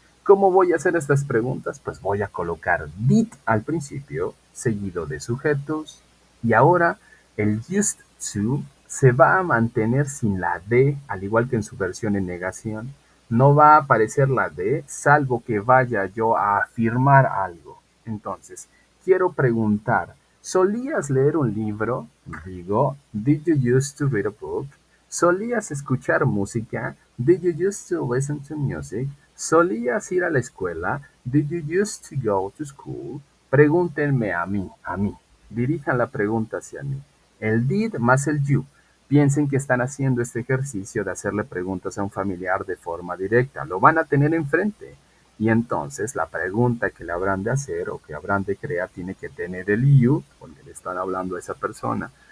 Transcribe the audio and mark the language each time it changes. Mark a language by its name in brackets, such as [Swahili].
[Spanish] ¿Cómo voy a hacer estas preguntas? Pues voy a colocar did al principio, seguido de sujetos, y ahora el used to se va a mantener sin la de, al igual que en su versión en negación. No va a aparecer la D, salvo que vaya yo a afirmar algo. Entonces, quiero preguntar, ¿solías leer un libro? [English] Digo, did you used to read a book? [Spanish] ¿Solías escuchar música? [English] Did you used to listen to music? [Spanish] ¿Solías ir a la escuela? [English] Did you used to go to school? [Spanish] Pregúntenme a mí, a mí. Dirijan la pregunta hacia mí. El did más el you. Piensen que están haciendo este ejercicio de hacerle preguntas a un familiar de forma directa. Lo van a tener enfrente. Y entonces la pregunta que le habrán de hacer o que habrán de crear tiene que tener el you, porque le están hablando a esa persona.